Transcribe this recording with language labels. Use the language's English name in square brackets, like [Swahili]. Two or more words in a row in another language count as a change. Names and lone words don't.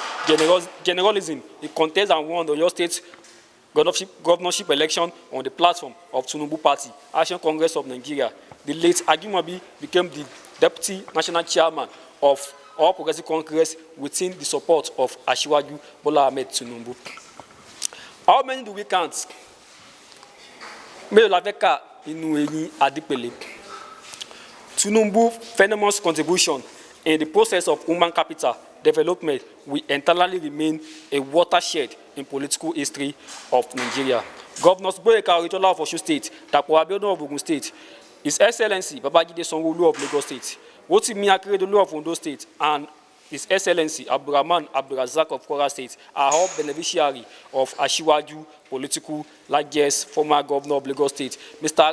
[English] Generalism, he contested and won the Oyo State governorship election on the platform of Tinubu Party, Action Congress of Nigeria. The late Ajumobi became the Deputy National Chairman of All Progressive Congress within the support of Asiwaju Bola Ahmed Tinubu. How many do we count? [Yoruba] Mélòó la fẹ́ kà nínú eyín Adípèlé? [English] Tinubu's phenomenal contribution in the process of human capital development will entirely remain a watershed in political history of Nigeria. Governors Boyeka Oyetola of Osun State, Dapo Abiodun of Ogun State, His Excellency Babajide Sanwo-Olu of Lagos State, Rotimi Akeredolu of Ondo State, and His Excellency Abdulrahman Abdulrazak of Kwara State are all beneficiaries of Asiwaju political largest former governor of Lagos State, Mr.